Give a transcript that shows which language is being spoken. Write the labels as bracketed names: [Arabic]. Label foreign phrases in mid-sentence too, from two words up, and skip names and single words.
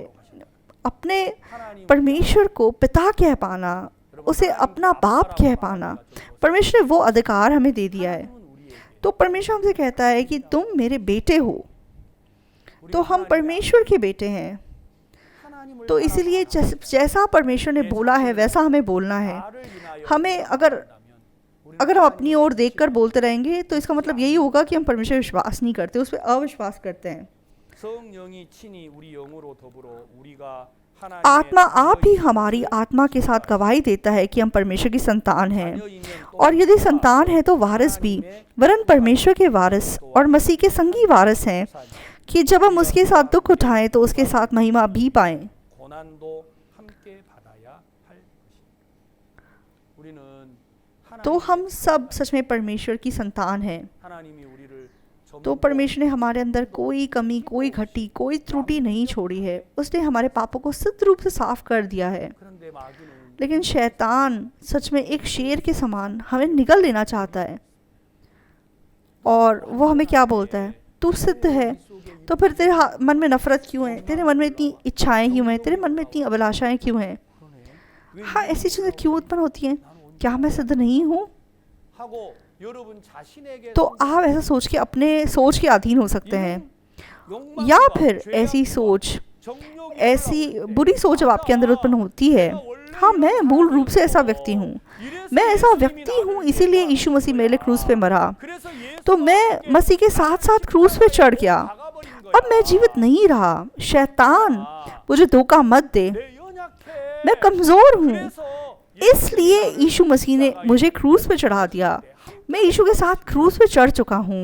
[Hindi] अपने परमेश्वर को पिता कह पाना, उसे अपना बाप कह पाना। परमेश्वर ने वो अधिकार हमें दे दिया है। तो परमेश्वर हमसे कहता है कि तुम मेरे बेटे हो। तो हम परमेश्वर के बेटे हैं। [Korean] 하나님을 [Hindi] तो इसीलिए जैसा परमेश्वर ने बोला है वैसा हमें बोलना है। [Korean] 나를 인하여 [Hindi] हमें अगर हम अपनी ओर देखकर बोलते रहेंगे तो इसका मतलब यही होगा कि हम परमेश्वर पर विश्वास नहीं करते, उस पर अविश्वास करते हैं। [Korean] 성령이 친히 उ리 영으로 더불어 उ리가 [Hindi] आत्मा आप ही हमारी आत्मा के साथ गवाही देता है कि हम परमेश्वर की संतान हैं, और यदि संतान है तो वारिस भी, वरन परमेश्वर के वारिस और मसीह के संगी वारिस हैं, कि जब हम उसके साथ दुख उठाएं तो उसके साथ महिमा भी पाएं। [Korean] 고난도 함께 받아야 할 것입니다. 우리는 [Hindi] तो हम सब सच में परमेश्वर की संतान हैं। [Korean] 하나님이 우리를 [Hindi] तो परमेश्वर ने हमारे अंदर कोई कमी, कोई घटी, कोई त्रुटि नहीं छोड़ी है। उसने हमारे पापों को सिद्ध रूप से साफ कर दिया है। [Korean] 그런데 마귀는 [Hindi] लेकिन शैतान सच में एक शेर के समान हमें निगल लेना चाहता है, और वो हमें क्या बोलता है, तू सिद्ध है तो फिर तेरे मन में नफरत क्यों है, तेरे मन में इतनी इच्छाएं क्यों हैं, तेरे मन में इतनी अभिलाषाएं क्यों हैं, हाँ ऐसी चीज़ें क्यों उत्पन्न होती हैं, क्या मैं सिद्ध नहीं हूँ? [Korean] 하고 여러분 자신에게 [Hindi] तो आप ऐसा सोच के अपने सोच के अधीन हो सकते हैं, या फिर ऐसी सोच, ऐसी बुरी सोच जब आपके अंदर उत्पन्न होती है, हाँ मैं मूल रूप से ऐसा व्यक्ति हूँ, मैं ऐसा व्यक्ति हूँ इसीलिए यीशु मसीह मेरे लिए क्रूस पे मरा, तो मैं मसीह के साथ साथ क्रूस पे चढ़ गया, अब मैं जीवित नहीं रहा, शैतान मुझे धोखा मत दे, मैं कमज़ोर हूँ, इसलिए यीशु मसीह ने मुझे क्रूस पे चढ़ा दिया, मैं यीशु के साथ क्रूस पे चढ़ चुका हूँ।